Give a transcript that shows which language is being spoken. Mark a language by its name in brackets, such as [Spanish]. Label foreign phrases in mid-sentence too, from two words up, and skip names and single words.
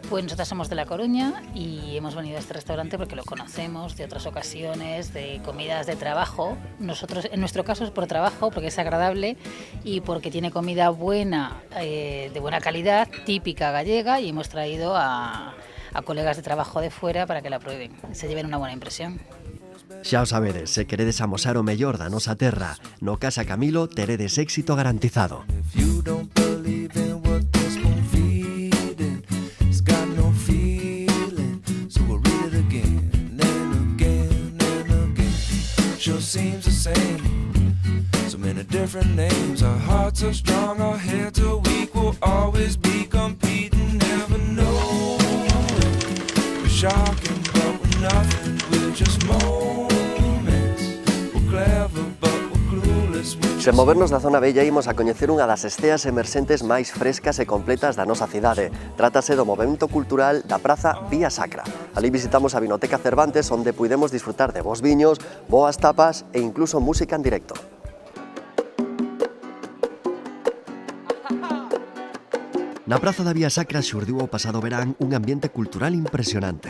[Spanish] Pues nosotros somos de La Coruña y hemos venido a este restaurante porque lo conocemos de otras ocasiones, de comidas de trabajo. Nosotros, en nuestro caso es por trabajo, porque es agradable y porque tiene comida buena, de buena calidad, típica gallega, y hemos traído a colegas de trabajo de fuera para que la prueben y se lleven una buena impresión. [Galician] Xa o sabedes, se queredes amosar o mellor da nosa terra, no Casa Camilo teredes éxito garantizado. [English] Seems the same. So many different names. Our hearts are strong, our heads are weak. We'll always be competing, never know. We're shocking, but we're nothing. We're just moments. We're clever, but we're clueless. [Galician] Sen movernos da zona bella imos a coñecer unha das esteas emerxentes máis frescas e completas da nosa cidade. Trátase do movemento cultural da Praza Vía Sacra. Alí visitamos a Vinoteca Cervantes, onde puidemos disfrutar de bons viños, boas tapas e incluso música en directo. Na Praza da Vía Sacra xurdiu o pasado verán un ambiente cultural impresionante.